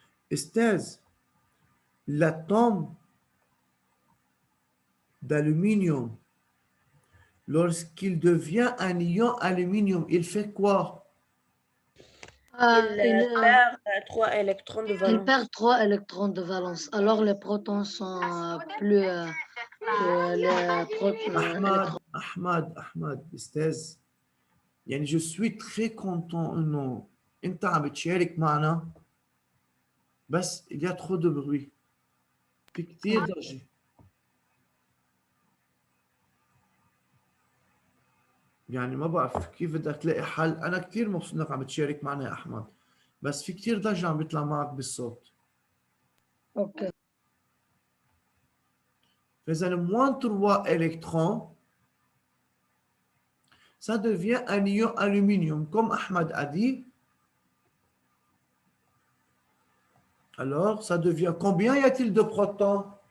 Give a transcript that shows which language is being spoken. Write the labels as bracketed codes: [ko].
[fr] Estèse, l'atome d'aluminium, lorsqu'il devient un ion aluminium, il fait quoi? Il perd 3 électrons de il valence. perd 3 électrons de valence. Alors les protons sont plus que les électrons. [ar] أحمد أستاذ، يعني [fr] je suis très content [ar] إنه أنت عم بتشارك معنا، بس [fr] il y a trop de bruit، [ar] في كتير ضجة. يعني ما بعرف كيف بدك تلاقي حل. أنا كتير مبسوط إنك عم بتشارك معنا يا أحمد، بس في كتير ضجة عم بيطلع معك بالصوت. Ok. [fr] فإذا moins 3 électrons, ça devient un ion aluminium, comme Ahmed a dit. Alors, ça devient combien y a-t-il de protons?